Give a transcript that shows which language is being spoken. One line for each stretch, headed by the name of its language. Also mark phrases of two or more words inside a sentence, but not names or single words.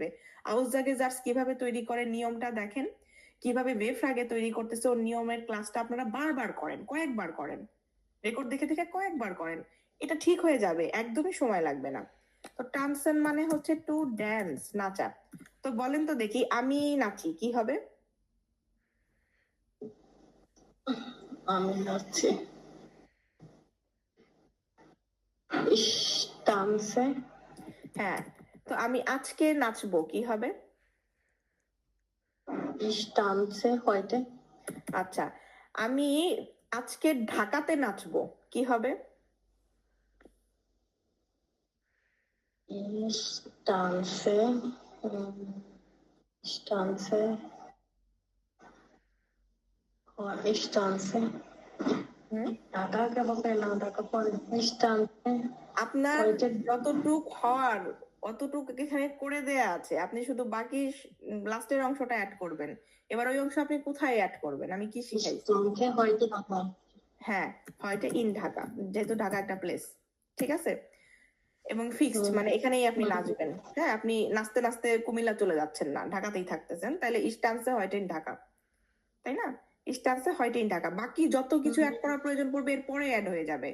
Bangla: আউসজাগে জার্স কিভাবে তৈরি করে নিয়মটা দেখেন, কিভাবে বেফ্রাগে তৈরি করতেছে ওর নিয়মের ক্লাসটা আপনারা বারবার করেন, কয়েকবার করেন, রেকর্ড দেখে দেখে কয়েকবার করেন, এটা ঠিক হয়ে যাবে, একদমই সময় লাগবে না। তো টানসেন মানে হচ্ছে
English: to dance,
Bangla: নাচা। তো বলেন তো দেখি, আমি নাচি কি হবে? আমি যাচ্ছি,
German: ich tanze,
Bangla: হ্যাঁ, তো আমি আজকে নাচবো কি হবে?
German: ich tanze heute,
Bangla: আচ্ছা, আমি আজকে ঢাকাতে নাচবো কি হবে?
German: ich tanze, ich tanze, ich tanze,
Bangla: হুম, ঢাকা কেন পেলাম, ঢাকা পরে,
German: ich tanze,
Bangla: আপনার
German: heute,
Bangla: যতটুক হওয়ার অতটুক এখানে করে দেয়া আছে, আপনি শুধু বাকি লাস্টের অংশটা অ্যাড করবেন। এবার ওই অংশ আপনি কোথায় অ্যাড করবেন, আমি কি
German: ich
Bangla: শিখাইছি?
German: tanze heute ঢাকা,
Bangla: হ্যাঁ,
German: heute in Dhaka,
Bangla: যেহেতু ঢাকা একটা প্লেস, ঠিক আছে, এবং ফিক্সড মানে এখানেই আপনি নাচবেন। হ্যাঁ, আপনি নাচতে নাচতে কুমিল্লা চলে যাচ্ছেন না, ঢাকাতেই থাকতেছেন, তাহলে
German: ich tanze heute in Dhaka,
Bangla: তাই না?
German: ich tanze heute in Dhaka,
Bangla: বাকি যত কিছু অ্যাড করার প্রয়োজন পড়বে এরপরে অ্যাড হয়ে যাবে।